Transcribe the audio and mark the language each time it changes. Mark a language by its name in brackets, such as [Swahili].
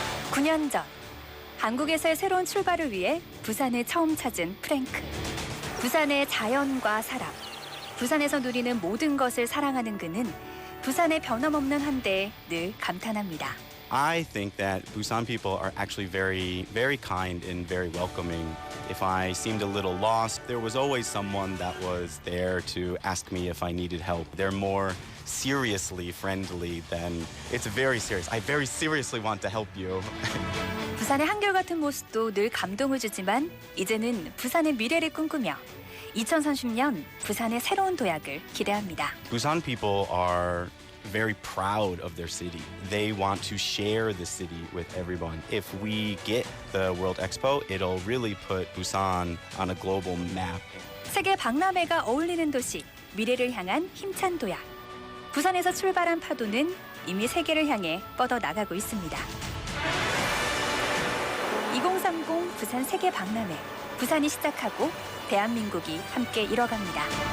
[Korean] 구 년 전, 한국에서의 새로운 출발을 위해 부산을 처음 찾은 프랭크. 부산의 자연과 사람, 부산에서 누리는 모든 것을 사랑하는 그는 부산의 변함없는 한대에 늘 감탄합니다. [English] I think that Busan people are actually very, very kind and very welcoming. If I seemed a little lost, there was always someone that was there to ask me if I needed help. They're more seriously friendly than it's very serious. I very seriously want to help you. [Korean] 부산의 한결같은 모습도 늘 감동을 주지만 이제는 부산의 미래를 꿈꾸며 2030년 부산의 새로운 도약을 기대합니다. [English] Busan people are very proud of their city. They want to share the city with everyone. If we get the World Expo, it'll really put Busan on a global map. [Korean] 세계 박람회가 어울리는 도시, 미래를 향한 힘찬 도약. 부산에서 출발한 파도는 이미 세계를 향해 뻗어나가고 있습니다. 2030 부산 세계 박람회. 부산이 시작하고 대한민국이 함께 이뤄갑니다.